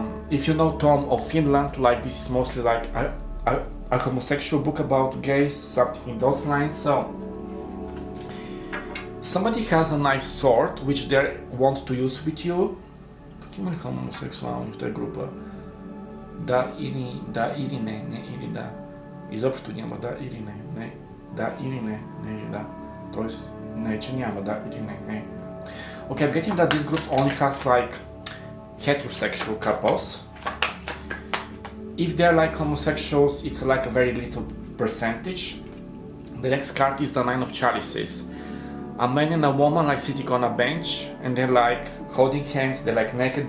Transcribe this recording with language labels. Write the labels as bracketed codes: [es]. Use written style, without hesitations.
[en] If you know Tom of Finland, like this is mostly like a homosexual book about gays, something in those lines. So somebody has a nice sword which they want to use with you. [bg] Има ли хомосексуални в тази група? Да или не или да. Изобщо няма да или не. Да или не или да. Тоест не че няма да или не. [en] Okay, I'm getting that this group only has like heterosexual couples. If they're like homosexuals, it's like a very little percentage. The next card is the Nine of Chalices. A man and a woman like sitting on a bench and they're like holding hands, they're like naked.